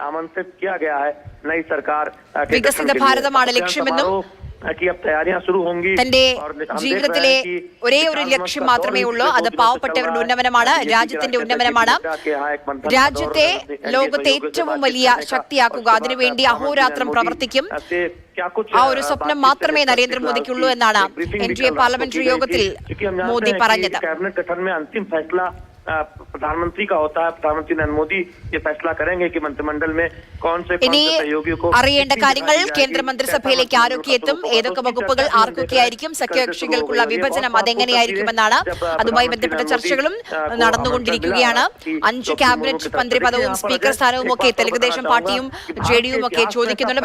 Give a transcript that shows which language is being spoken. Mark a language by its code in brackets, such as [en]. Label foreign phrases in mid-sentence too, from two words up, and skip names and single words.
[ml] വികസിത ഭാരതമാണ് ലക്ഷ്യമെന്നും തന്റെ ജീവിതത്തിലെ ഒരേ ഒരു ലക്ഷ്യം മാത്രമേ ഉള്ളൂ, അത് പാവപ്പെട്ടവരുടെ ഉന്നമനമാണ്, രാജ്യത്തിന്റെ ഉന്നമനമാണ്. രാജ്യത്തെ ലോകത്തെ ഏറ്റവും വലിയ ശക്തിയാക്കുക, അതിനുവേണ്ടി അഹോരാത്രം പ്രവർത്തിക്കും. ആ ഒരു സ്വപ്നം മാത്രമേ നരേന്ദ്രമോദിക്കുള്ളൂ എന്നാണ് NDA പാർലമെന്ററി യോഗത്തിൽ മോദി പറഞ്ഞത്. [hi] प्रधानमंत्री का होता है, प्रधानमंत्री नरेंद्र मोदी ये फैसला करेंगे कि मंत्रिमंडल में कौन से सहयोगियों को [ml] അറിയേണ്ട കാര്യങ്ങൾ കേന്ദ്രമന്ത്രിസഭയിലേക്ക് ആരൊക്കെ എത്തും, ഏതൊക്കെ വകുപ്പുകൾ ആർക്കൊക്കെയായിരിക്കും, സഖ്യകക്ഷികൾക്കുള്ള വിഭജനം അതെങ്ങനെയായിരിക്കുമെന്നാണ്. അതുമായി ബന്ധപ്പെട്ട ചർച്ചകളും നടന്നുകൊണ്ടിരിക്കുകയാണ്. 5 ക്യാബിനറ്റ് മന്ത്രി പദവും സ്പീക്കർ സ്ഥാനവും ഒക്കെ തെലുങ്കുദേശം പാർട്ടിയും JDUവും ഒക്കെ ചോദിക്കുന്നുണ്ട്.